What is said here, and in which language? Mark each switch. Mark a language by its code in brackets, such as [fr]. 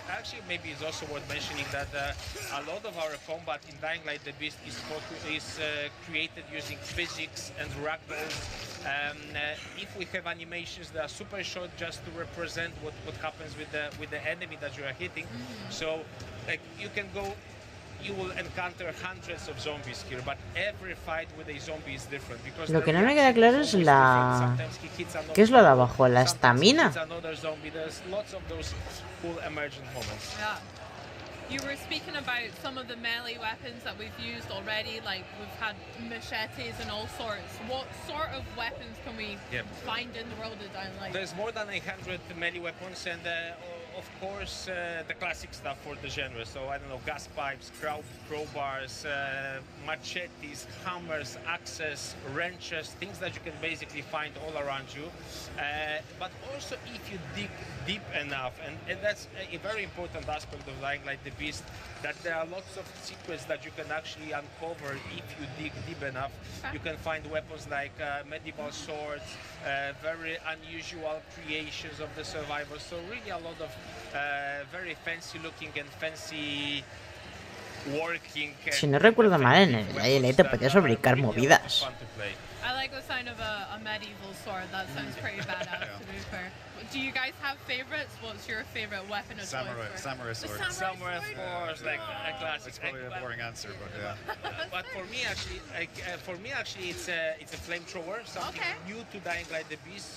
[en] Actually, maybe it's also worth mentioning that a lot of our combat in Dying Light the Beast is created using physics and ragdolls. If we have animations that are super short, just to represent what happens with the enemy that you are hitting. So, like, you will encounter hundreds of zombies here, but every fight with a zombie is different because [es] lo que no me queda claro es la... ¿Qué es lo de abajo? ¿La estamina? [en] There's lots of those cool emergent moments. Yeah. You were speaking about some of the melee weapons that we've used already, like we've had machetes and all sorts. What sort of weapons can we find in the world of Dying Light? There's more than 100 melee weapons, and of course the classic stuff for the genre. So I don't know, gas pipes, crowbars, machetes, hammers, axes, wrenches, things that you can basically find all around you. But also if you dig deep enough, and that's a very important aspect of Dying Light the Beast, that there are lots of secrets that you can actually uncover if you dig deep enough. You can find weapons like medieval swords, very unusual creations of the survivors. So really a lot of very fancy looking and fancy working. [es] Si no recuerdo mal, en el Dying Light te podías fabricar movidas. [en] I like the sound of a medieval sword. That sounds pretty badass, to be fair. Do you guys have favorites? What's your favorite weapon of Samurai sword. Samurai sword, like a classic. It's probably a boring answer, but yeah. But for me, actually, it's a flamethrower, something new to Dying Light the Beast.